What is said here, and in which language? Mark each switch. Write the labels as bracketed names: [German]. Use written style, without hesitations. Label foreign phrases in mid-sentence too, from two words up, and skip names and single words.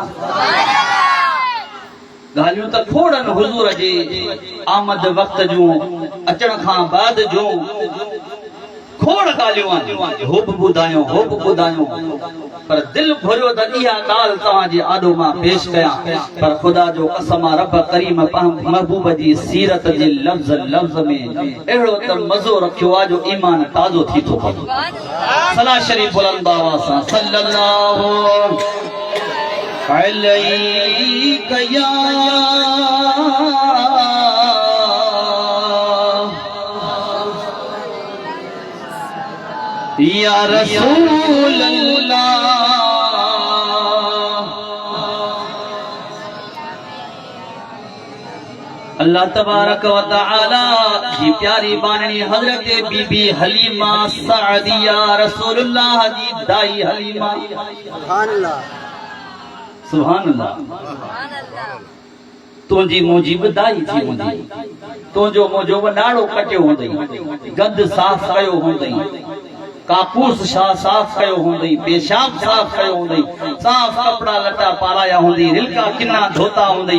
[Sindhi] ॻाल्हियूं त खोड़नि हुज़ूर जे आमद वक़्त जूं अचण खां बाद जूं खोड़ ॻाल्हियूं आहिनि, हो बि ॿुधायूं पर दिल घुरियो त इहा ॻाल्हि तव्हांजे आॾो मां पेश कयां, पर ख़ुदा जो कसम आहे रब करीम महबूब जी सीरत जे लफ़्ज़ में अहिड़ो त मज़ो रखियो आहे जो ईमान ताज़ो थी थो पवे। सला शरीफ़ बुलंद आवाज़ सां [Arabic] صلى الله عليك يا رسول الله. الله تبارك وتعالى [Sindhi] जी प्यारी बाननी हजरत बीबी हलीमा सादिया रसूलुल्लाह जी दाई हलीमा। [Arabic] سبحان الله سبحان الله. [Sindhi] तुंहिंजी मुंहिंजी बि दाई थी हूंदी, तुंहिंजो मुंहिंजो बि नाड़ो कटियो हूंदई, गंद साफ़ कयो हूंदई, कापूस साफ़ कयो हूंदई, पेशाब साफ़ कयो हूंदई, साफ़ कपड़ा लटा पाराया हूंदी, रिलका किन्ना धोता हूंदई।